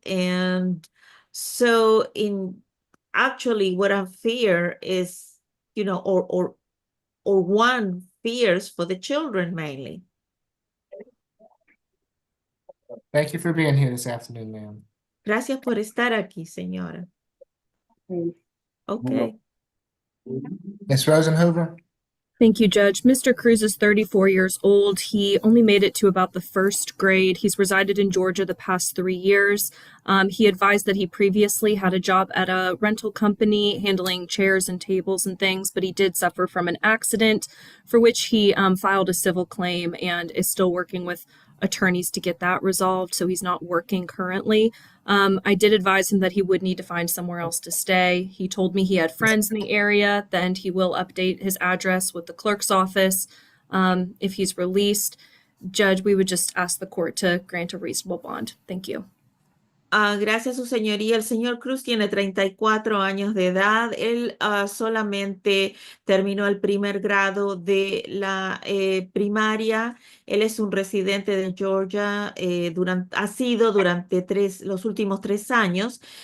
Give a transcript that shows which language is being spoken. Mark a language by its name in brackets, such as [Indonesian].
[English] And so actually what I fear is, or one fears for the children mainly. Thank you for being here this afternoon, ma'am. [Spanish] Gracias por estar aquí, señora. [English] Okay. Ms. Rosenhoover? Thank you, Judge. Mr. Cruz is 34 years old. He only made it to about the first grade. He's resided in Georgia the past 3 years. He advised that he previously had a job at a rental company handling chairs and tables and things, but he did suffer from an accident for which he filed a civil claim and is still working with attorneys to get that resolved, so he's not working currently. I did advise him that he would need to find somewhere else to stay. He told me he had friends in the area, then he will update his address with the clerk's office if he's released. Judge, we would just ask the court to grant a reasonable bond. Thank you. [Spanish] Gracias, su señoría. El señor Cruz tiene 34 años de edad. Él solamente terminó el primer grado de la primaria. Él es un residente de Georgia, ha sido durante los últimos 3 años.